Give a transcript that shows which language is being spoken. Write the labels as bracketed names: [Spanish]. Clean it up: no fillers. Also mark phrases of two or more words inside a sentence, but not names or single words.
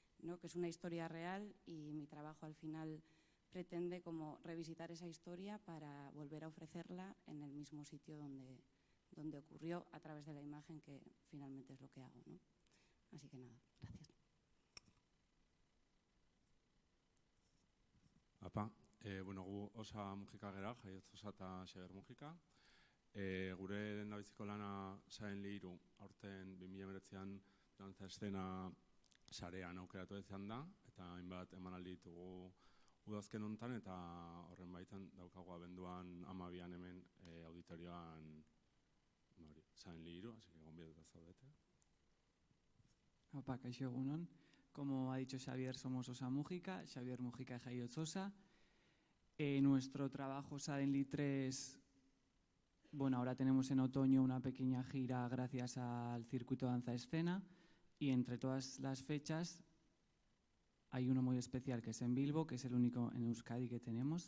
[Spanish] Que es una historia real y mi trabajo al final pretende como revisitar esa historia para volver a ofrecerla en el mismo sitio donde ocurrió a través de la imagen, que finalmente es lo que hago, ¿no? Así que nada, gracias. [Basque] Apa, bueno, gu Osa Mujika gera, Jaiotz Osa eta Xabier Mujika. Gure lehendabiziko lana Saen Lihiru, aurten 2019an dantza eszena sarean aukeratu izan da, eta hainbat emanaldi ditugu udazken honetan, eta horren baitan daukagu abenduan 12an hemen auditorioan Saen Lihiru, [Spanish] así que [Basque] gonbidatuta zaudete. Opa, kaixo egunon. [Spanish] Como ha dicho Xavier, somos Osa Mujika, Xavier Mujika y Jaiotz Osa. Nuestro trabajo Suddenly 3, bueno, ahora tenemos en otoño una pequeña gira gracias al circuito Danza Escena, y entre todas las fechas hay uno muy especial que es en Bilbo, que es el único en Euskadi que tenemos.